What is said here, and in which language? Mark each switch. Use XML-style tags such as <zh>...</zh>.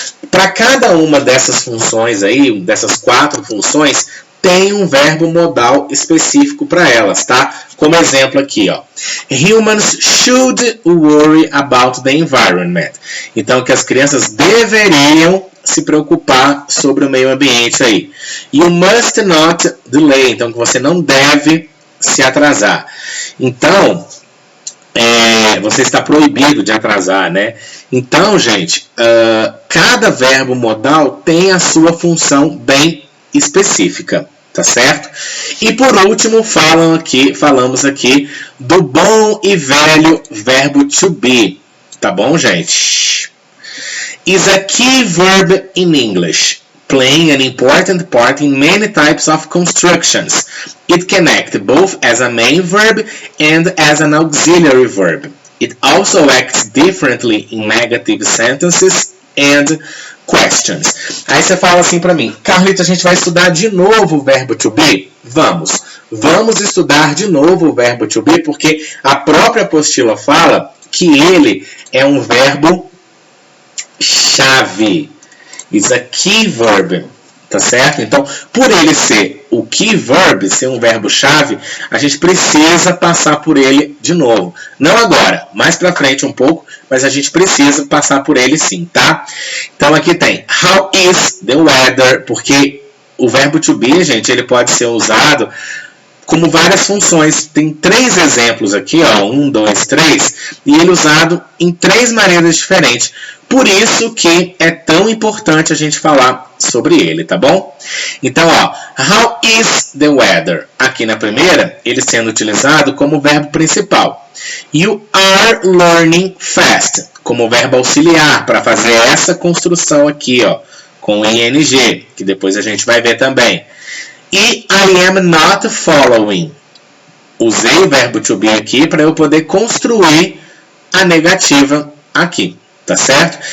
<pt>Para cada uma dessas funções aí, dessas 4 funções, tem um verbo modal específico para elas, tá? Como exemplo aqui, ó.</pt> <en>Humans should worry about the environment.</en> <pt>Então, que as crianças deveriam se preocupar sobre o meio ambiente aí.</pt> <en>You must not delay.</en> <pt>Então, que você não deve se atrasar. Então, você está proibido de atrasar, né? Então, gente, cada verbo modal tem a sua função bem específica, tá certo? E por último, falamos aqui do bom e velho verbo to be, tá bom, gente?</pt> <en>Is a key verb in English, playing an important part in many types of constructions. It can act both as a main verb and as an auxiliary verb. It also acts differently in negative sentences and questions.</en> <pt>Aí você fala assim para mim, Carlito, a gente vai estudar de novo o verbo to be? Vamos estudar de novo o verbo to be, porque a própria apostila fala que ele é um verbo chave.</pt> <en>Is a key verb,</en> <pt>tá certo? Então, por ele ser o key verb, ser um verbo-chave, a gente precisa passar por ele de novo. Não agora, mais pra frente um pouco, mas a gente precisa passar por ele sim, tá? Então, aqui tem</pt> <en>how is the weather,</en> <pt>porque o verbo to be, gente, ele pode ser usado como várias funções. Tem 3 exemplos aqui, ó, 1, 2, 3, e ele é usado em 3 maneiras diferentes. Por isso que é tão importante a gente falar sobre ele, tá bom? Então, ó,</pt> <en>how is the weather?</en> <pt>Aqui na primeira, ele sendo utilizado como verbo principal.</pt> <en>You are learning fast,</en> <pt>como verbo auxiliar, para fazer essa construção aqui, ó, com ing, que depois a gente vai ver também. E</pt> <en>I am not following.</en> <pt>Usei o verbo to be aqui para eu poder construir a negativa aqui, tá certo?</pt>